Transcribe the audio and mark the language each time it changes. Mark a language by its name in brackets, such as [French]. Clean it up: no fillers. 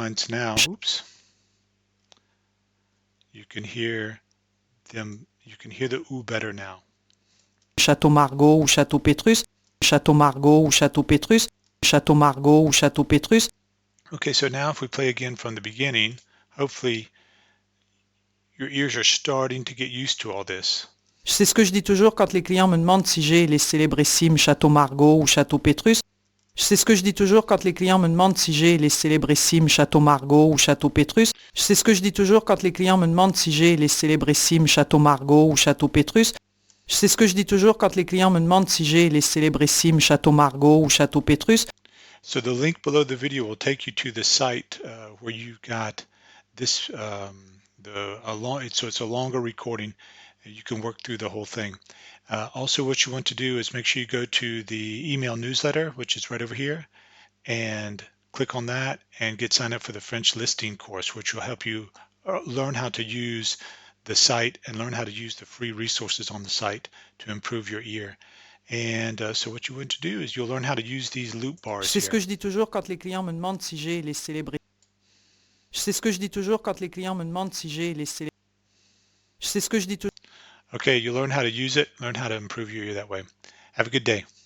[English] wines now, oops, you can hear them, you can hear the oo better now. [French] Château Margaux ou Château Pétrus Château Margaux ou Château Pétrus Château Margaux ou Château Pétrus [English] Okay, so now if we play again from the beginning, hopefully your ears are starting to get used to all this. [French] C'est ce que je dis toujours quand les clients me demandent si j'ai les célébrissimes Château Margaux ou Château Pétrus. C'est ce que je dis toujours quand les clients me demandent si j'ai les célébrissimes Château Margaux ou Château Pétrus. C'est ce que je dis toujours quand les clients me demandent si j'ai les célébrissimes Château Margaux ou Château Pétrus. C'est ce que je dis toujours quand les clients me demandent si j'ai les célébrissimes Château Margaux ou Château Pétrus. [English] So the link below the video will take you to the site where you got this, so it's a longer recording, You can work through the whole thing. Also, what you want to do is make sure you go to the email newsletter, which is right over here, and click on that and get signed up for the French listing course, which will help you learn how to use the site and learn how to use the free resources on the site to improve your ear. And so what you want to do is you'll learn how to use these loop bars [French] C'est ce [English] here. [French] que je dis toujours quand les clients me demandent si j'ai les célébrités. C'est ce que je dis toujours quand les clients me demandent si j'ai les célébrités. C'est ce que je dis toujours. [English] Okay, you learn how to use it, learn how to improve your ear that way. Have a good day.